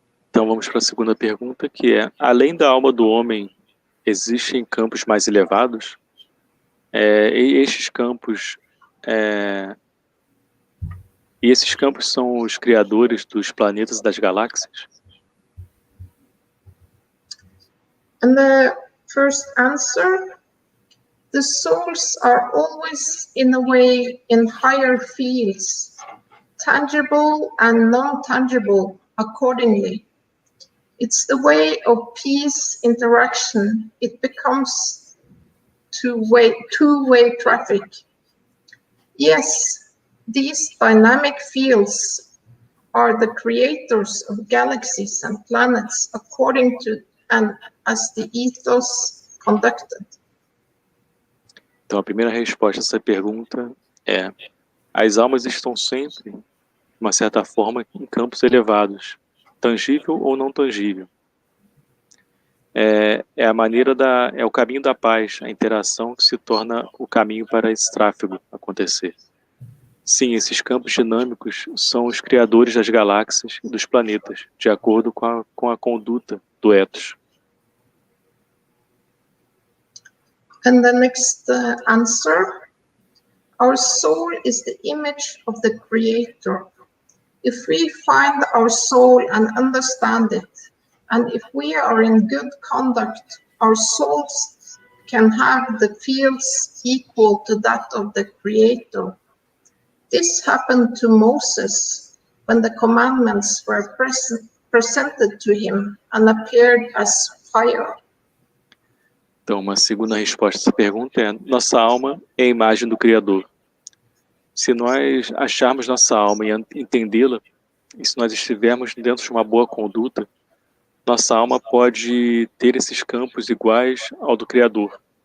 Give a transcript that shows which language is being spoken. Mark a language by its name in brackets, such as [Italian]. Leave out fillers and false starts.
[Portuguese] Então vamos para a segunda pergunta, que é: além da alma do homem, existem campos mais elevados? E esses campos são os criadores dos planetas e das galáxias? [English] And the first answer, the souls are always in a way in higher fields, tangible and non-tangible accordingly. It's the way of peace interaction. It becomes two-way traffic. Yes, these dynamic fields are the creators of galaxies and planets according to and as the ethos conducted. [Portuguese] Então a primeira resposta a essa pergunta é: as almas estão sempre, de uma certa forma, em campos elevados, tangível ou não tangível. É o caminho da paz, a interação que se torna o caminho para esse tráfego acontecer. Sim, esses campos dinâmicos são os criadores das galáxias e dos planetas, de acordo com a conduta do ethos. [English] And the next answer, our soul is the image of the Creator. If we find our soul and understand it, and if we are in good conduct, our souls can have the fields equal to that of the Creator. This happened to Moses when the commandments were presented to him and appeared as fire. [Portuguese] Então, uma segunda resposta a essa pergunta é: nossa alma é a imagem do Criador. Se nós acharmos nossa alma e entendê-la, e se nós estivermos dentro de uma boa conduta, nossa alma pode ter esses campos iguais ao do Criador.